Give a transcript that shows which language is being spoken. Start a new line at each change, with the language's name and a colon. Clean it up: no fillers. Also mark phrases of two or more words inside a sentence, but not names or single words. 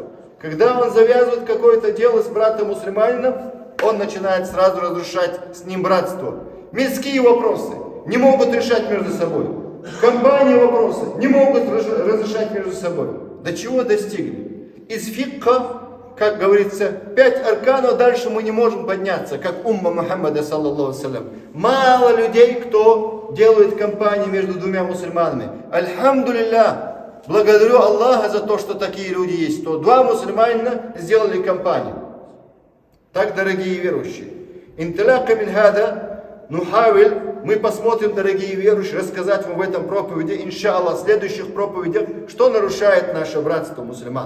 Russian: Когда он завязывает какое-то дело с братом-мусульманином, он начинает сразу разрушать с ним братство. Мирские вопросы не могут решать между собой. Компании вопросы не могут разрешать между собой. До чего достигли? Из фикха, как говорится, 5 арканов, дальше мы не можем подняться, как умма Мухаммада,
Arabic: صلى الله عليه.
Russian: Мало людей, кто делает компании между двумя мусульманами. Альхамдулиллах, благодарю Аллаха за то, что такие люди есть, что 2 мусульманина сделали компанию. Так, дорогие верующие,
Arabic: انطلاقا من هذا نحاول,
Russian: мы посмотрим, дорогие верующие, рассказать вам в этом проповеди, иншаллах, в следующих проповедях, что нарушает наше братство мусульман.